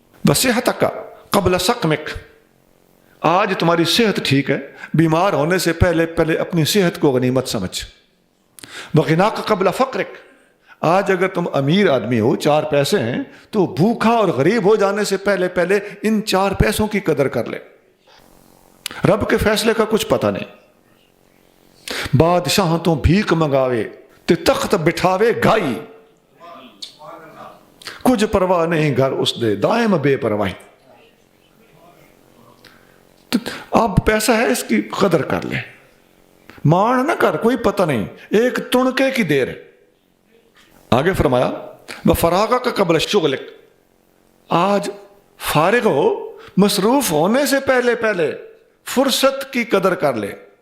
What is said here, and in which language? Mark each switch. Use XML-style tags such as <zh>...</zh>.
<ar>وصحتک قبل سقمک,</ar> <ur>آج تمہاری صحت ٹھیک ہے, بیمار ہونے سے پہلے اپنی صحت کو غنیمت سمجھ.</ur> <ar>وغناک قبل فقرک,</ar> <ur>آج اگر تم امیر آدمی ہو, 4 پیسے ہیں, تو بھوکا اور غریب ہو جانے سے پہلے ان 4 پیسوں کی قدر کر لے. رب کے فیصلے کا کچھ پتہ نہیں.</ur> <pa>بادشاہ تو بھیک منگاوے تے تخت بٹھاوے گائی, کچھ پرواہ نہیں گھر اس دے دائم بے پرواہی.</pa> <ur>اب پیسہ ہے, اس کی قدر کر لے, مان نہ کر, کوئی پتہ نہیں, ایک تنکے کی دیر ہے. آگے فرمایا</ur> <ar>وفراغ کا قبل شغلک,</ar> <ur>آج فارغ ہو, مصروف ہونے سے پہلے فرصت کی قدر کر لے.</ur>